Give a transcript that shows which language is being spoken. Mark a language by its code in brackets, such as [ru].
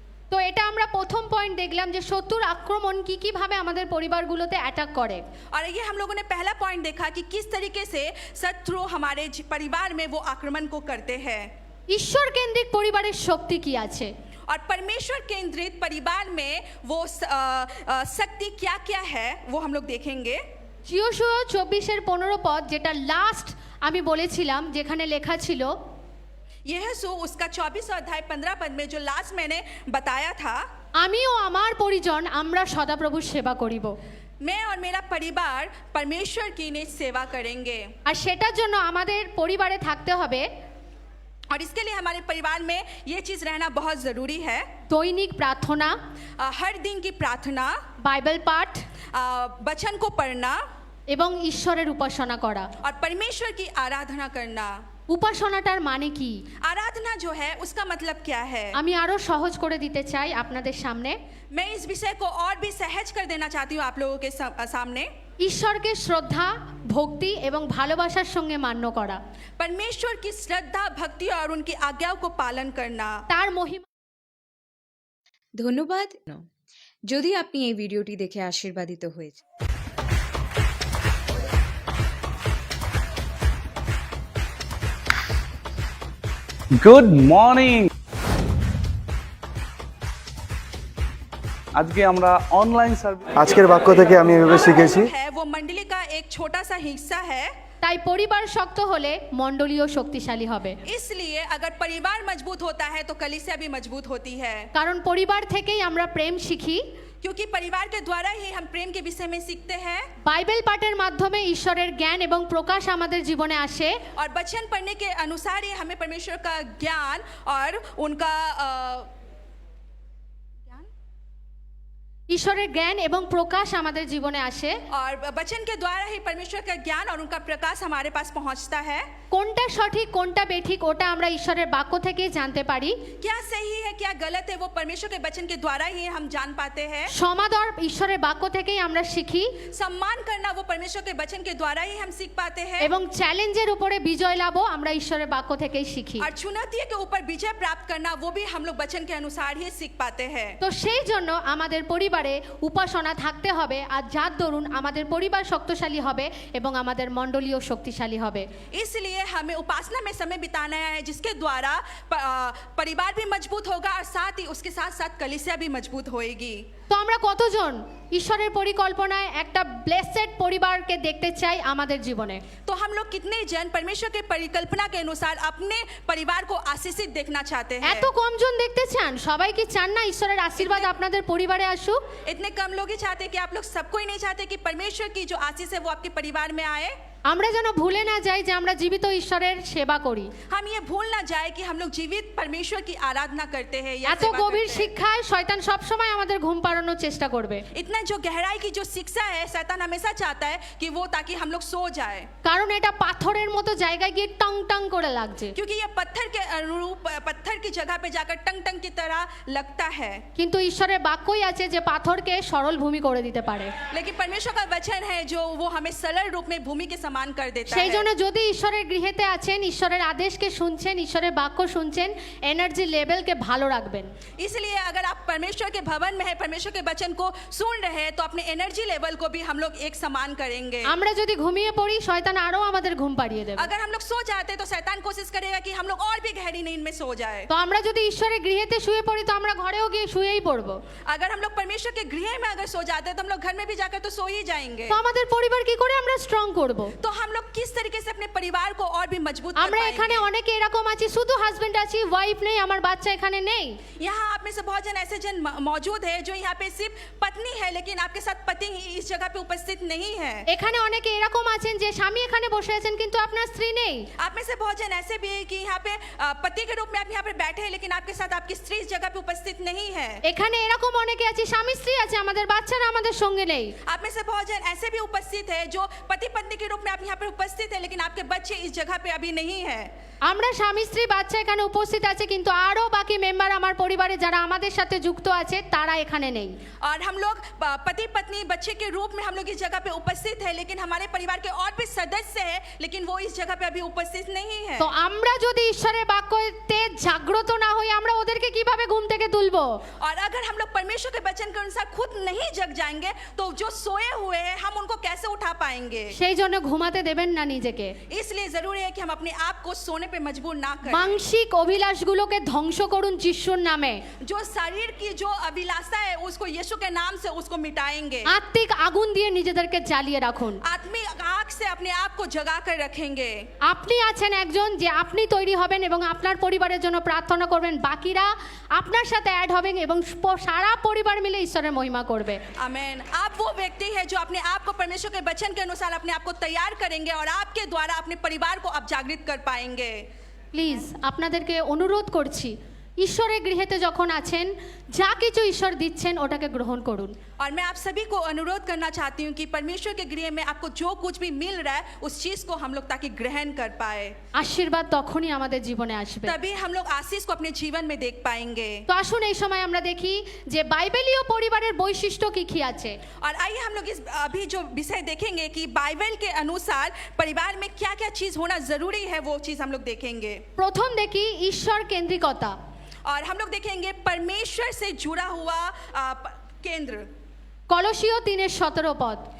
[bn] তো এটা আমরা প্রথম পয়েন্ট দেখলাম যে শত্রুর আক্রমণ কি কিভাবে আমাদের পরিবারগুলোতে অ্যাটাক করে। [hi] और ये हम लोगों ने पहला पॉइंट देखा कि किस तरीके से शत्रु हमारे परिवार में वो आक्रमण को करते हैं। [bn] ঈশ্বর কেন্দ্রিক পরিবারের শক্তি কি আছে? [hi] और परमेश्वर केंद्रित परिवार में वो शक्ति क्या क्या है वो हम लोग देखेंगे। [bn] যিশোয়া 24-15 পদ, যেটা লাস্ট আমি বলেছিলাম, যেখানে লেখা ছিল [hi] यहोशू उसका 24 अध्याय 15 पद में जो लास्ट मैंने बताया था, [bn] আমি ও আমার পরিজন আমরা সদাপ্রভুর সেবা করিব। [hi] मैं और मेरा परिवार परमेश्वर की निज सेवा करेंगे। [bn] আর সেটার জন্য আমাদের পরিবারে থাকতে হবে [hi] और इसके लिए हमारे परिवार में ये चीज़ रहना बहुत ज़रूरी है। [bn] দৈনিক প্রার্থনা, [hi] हर दिन की प्रार्थना, [bn] বাইবেল পাঠ [hi] वचन को पढ़ना [bn] এবং ঈশ্বরের উপাসনা করা। [hi] और परमेश्वर की आराधना करना। [bn] উপাসনাটার মানে কি? [hi] आराधना जो है उसका मतलब क्या है? [bn] আমি আরো সহজ করে দিতে চাই আপনাদের সামনে। [hi] मैं इस विषय को और भी सहज कर देना चाहती हूँ आप लोगों के सामने। [bn] ঈশ্বরকে শ্রদ্ধা, ভক্তি এবং ভালোবাসার সঙ্গে মান্য করা, [hi] परमेश्वर की श्रद्धा, भक्ति और उनकी आज्ञाओं को पालन करना। [bn] তার মহিমা। ধন্যবাদ। যদি আপনি এই ভিডিওটি দেখে আশীর্বাদিত হয়েছে, [en] Good morning. [bn] আজকে আমরা অনলাइन সার্ভিস আজকের বাক্য থেকে আমি এভাবে শিখেছি [hi] है वो मंडली का एक छोटा सा हिस्सा है। [bn] তাই পরিবার শক্ত হলে মণ্ডলীও শক্তিশালী হবে। [hi] इसलिए अगर परिवार मजबूत होता है तो कलीसिया भी मजबूत होती है। [bn] কারণ পরিবার থেকেই আমরা প্রেম শিখি, [hi] क्योंकि परिवार के द्वारा ही हम प्रेम के विषय में सीखते हैं। [bn] বাইবেল পাঠের মাধ্যমে ঈশ্বরের জ্ঞান এবং প্রকাশ আমাদের জীবনে আসে, [hi] और वचन पढ़ने के अनुसार ही हमें परमेश्वर का ज्ञान और उनका [bn] ঈশ্বরের জ্ঞান এবং প্রকাশ আমাদের জীবনে আসে। [hi] और वचन के द्वारा ही परमेश्वर का ज्ञान और उनका प्रकाश हमारे पास पहुंचता है। [bn] কোনটা সঠিক কোনটা বেঠিক ওটা আমরা ঈশ্বরের বাক্য থেকেই জানতে পারি। [hi] क्या सही है क्या गलत है वो परमेश्वर के वचन के द्वारा ही हम जान पाते हैं। [bn] সমাদর ঈশ্বরের বাক্য থেকেই আমরা শিখি, [hi] सम्मान करना वो परमेश्वर के वचन के द्वारा ही हम सीख पाते हैं। [bn] এবং চ্যালেঞ্জের উপরে বিজয় লাভও আমরা ঈশ্বরের বাক্য থেকেই শিখি। [hi] और चुनौतियों के ऊपर विजय प्राप्त करना वो भी हम लोग वचन के अनुसार ही सीख पाते हैं। [bn] তো সেই জন্য আমাদের পরিবারে উপাসনা থাকতে হবে, আর যার দরুন আমাদের পরিবার শক্তিশালী হবে এবং আমাদের মণ্ডলীও শক্তিশালী হবে। [hi] इसलिए हमें उपासना में समय बिताना है जिसके द्वारा परिवार भी मजबूत होगा और साथ ही उसके साथ साथ कलीसिया भी मजबूत होएगी। [bn] তো আমরা কতজন ঈশ্বরের পরিকল্পনায় একটা ব্লেসেড পরিবারকে দেখতে চাই আমাদের জীবনে? [hi] तो हम लोग कितने जन परमेश्वर के परिकल्पना के अनुसार अपने परिवार को आशीषित देखना चाहते हैं? [bn] এত কম জন দেখতে চান? সবাই কি চান না ঈশ্বরের আশীর্বাদ আপনাদের পরিবারে আসুক? [hi] इतने कम लोग ही चाहते हैं कि आप लोग सबको ही नहीं चाहते कि परमेश्वर की जो आशीष है वो आपके परिवार में आए। [bn] আমরা যেন ভুলে না যাই যে আমরা জীবিত ঈশ্বরের সেবা করি। [hi] हम ये भूल ना जाए कि हम लोग जीवित परमेश्वर की आराधना करते हैं या [bn] এত [hi] सेवा [bn] গভীর [hi] करते हैं। [bn] শিক্ষায় শয়তান সব সময় আমাদের ঘুম পাড়ানোর চেষ্টা করবে, [hi] इतना जो गहराई की जो शिक्षा है शैतान हमेशा चाहता है कि वो ताकि हम लोग सो जाए, [bn] কারণ এটা পাথরের মতো জায়গায় গিয়ে টং টং করে লাগছে। [hi] क्योंकि ये पत्थर के अनुरूप पत्थर की जगह पे जाकर टंग टंग की तरह लगता है। [bn] কিন্তু ঈশ্বরের বাক্যই আছে যে পাথরকে সরল ভূমি করে দিতে পারে। [hi] लेकिन परमेश्वर का वचन है जो वो हमें सरल रूप में भूमि के समान कर देता [bn] সেই [hi] है। [bn] জন্য যদি ঈশ্বরের গৃহেতে আছেন, ঈশ্বরের আদেশকে শুনছেন, ঈশ্বরের বাক্য শুনছেন, এনার্জি লেভেলকে ভালো রাখবেন। [hi] इसलिए अगर आप परमेश्वर के भवन में है, परमेश्वर के वचन को सुन रहे हैं तो अपने एनर्जी लेवल को भी हम लोग एक समान करेंगे। [bn] আমরা যদি ঘুমিয়ে পড়ি শয়তান আরো আমাদের ঘুম পাড়িয়ে দেবে। [hi] अगर हम लोग सो जाते हैं तो शैतान कोशिश करेगा कि हम लोग और भी गहरी नींद में सो जाए। [bn] তো আমরা যদি ঈশ্বরের গৃহেতে শুয়ে পড়ি তো আমরা ঘরেও গিয়ে শুয়েই পড়বো। [hi] अगर हम लोग परमेश्वर के गृह में अगर सो जाते हैं तो हम लोग घर में भी जाकर तो सो ही जाएंगे। [bn] তো আমাদের পরিবার কি করে আমরা স্ট্রং করব? [hi] तो हम लोग किस तरीके से अपने परिवार को और भी मजबूत कर [bn] আমরা এখানে [hi] पाएंगे? [bn] অনেকে এরকম আছি শুধু হাজবেন্ড আছি ওয়াইফ নেই আমার বাচ্চা এখানে নেই [hi] यहाँ आप में से बहुत जन ऐसे जन मौजूद है जो यहाँ पे सिर्फ पत्नी है लेकिन आपके साथ पति इस जगह पे उपस्थित नहीं है। [bn] এখানে অনেকে এরকম আছেন যে স্বামী এখানে বসে আছেন কিন্তু আপনার স্ত্রী নেই [hi] आप में से बहुत जन ऐसे भी है कि यहाँ पे पति के रूप में आप यहाँ पे बैठे हैं लेकिन आपके साथ आपकी स्त्री इस जगह पे उपस्थित नहीं है। [bn] এখানে এরকম অনেকে আছে স্বামী স্ত্রী আছে আমাদের বাচ্চারা আমাদের সঙ্গে নেই [hi] आप में से बहुत जन ऐसे भी उपस्थित है जो पति पत्नी के रूप में आप यहाँ पे उपस्थित है लेकिन आपके बच्चे इस जगह पे अभी नहीं है। [bn] আমরা স্বামী স্ত্রী বাচ্চা এখানে উপস্থিত আছে কিন্তু আরো বাকি মেম্বার আমার পরিবারে যারা আমাদের সাথে যুক্ত আছে তারা এখানে নেই [hi] और हम लोग पति पत्नी बच्चे के रूप में हम लोग इस जगह पे उपस्थित है लेकिन हमारे परिवार के और भी सदस्य है लेकिन वो इस जगह पे अभी उपस्थित नहीं है। [bn] তো আমরা যদি ঈশ্বরের বাক্যতে জাগ্রত না হই আমরা ওদেরকে কিভাবে ঘুম থেকে তুলবো [hi] और अगर हम लोग परमेश्वर के वचन के अनुसार खुद नहीं जग जाएंगे तो जो सोए हुए हैं हम उनको कैसे उठा पाएंगे? [bn] সেই জন্য ঘুমাতে দেবেন না নিজেকে [hi] इसलिए जरूरी है कि हम अपने आप को सोने पे मजबूर ना करें। [bn] মানসিক অভিলাষগুলোকে ধ্বংস করুন যিশুর নামে [hi] जो शरीर की जो अभिलाषा है उसको यीशु के नाम से उसको मिटाएंगे। [bn] আত্মিক আগুন দিয়ে নিজেদেরকে জ্বালিয়ে রাখুন [hi] आत्मिक आग से अपने आप को जगा कर रखेंगे। [bn] আপনি আছেন একজন যে আপনি তৈরি হবেন এবং আপনার পরিবারের জন্য প্রার্থনা করবেন বাকিরা আপনার সাথে অ্যাড হবেন এবং সারা পরিবার মিলে ঈশ্বরের মহিমা করবে [hi] आमेन। आप वो व्यक्ति है जो अपने आप को परमेश्वर के वचन के अनुसार अपने आप को तैयार करेंगे और आपके द्वारा अपने परिवार को आप जागृत कर पाएंगे। [bn] প্লিজ আপনাদেরকে অনুরোধ করছি ঈশ্বরের গৃহেতে যখন আছেন যা কিছু ঈশ্বর দিচ্ছেন ওটাকে গ্রহণ করুন [hi] और मैं आप सभी को अनुरोध करना चाहती हूँ कि परमेश्वर के गृह में आपको जो कुछ भी मिल रहा है उस चीज को हम लोग ताकि ग्रहण कर पाए। [bn] আশীর্বাদ তখনই আমাদের জীবনে আসবে [hi] तभी हम लोग आशीष को अपने जीवन में देख पाएंगे। [bn] তো আসুন এই সময় আমরা দেখি যে বাইবেলীয় পরিবারের বৈশিষ্ট্য কি কি আছে [hi] और आइए हम लोग इस अभी जो विषय देखेंगे कि बाइबल के अनुसार परिवार में क्या क्या चीज होना जरूरी है वो चीज हम लोग देखेंगे। [bn] প্রথম দেখি ঈশ্বর কেন্দ্রিকতা [hi] और हम लोग देखेंगे परमेश्वर से जुड़ा हुआ केंद्र। [bn] কলসীয় 3:17 পদ